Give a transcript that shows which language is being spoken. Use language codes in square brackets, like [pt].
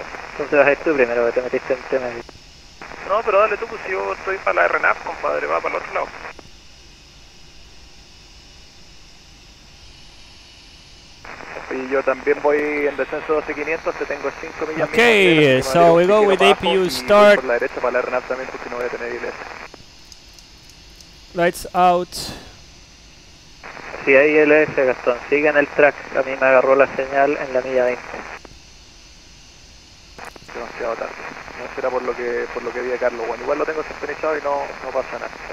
[es] Entonces vas a ir tú primero, que te metiste en tema. No, pero dale tú, pues yo estoy para la RNAP, compadre, va para el otro lado. Y yo también voy en descenso 12.500, te tengo 5 millas. [en] Okay, so we go with APU start. [es] Por la derecha para la RNAP también, porque no voy a tener ILS. [en] Lights out. [es] Si hay ILS, Gastón, sigue en el track. A mí me agarró la señal en la milla 20. Demasiado tarde. No será por lo que vi a Carlos. Bueno, igual lo tengo sintonizado y no pasa nada.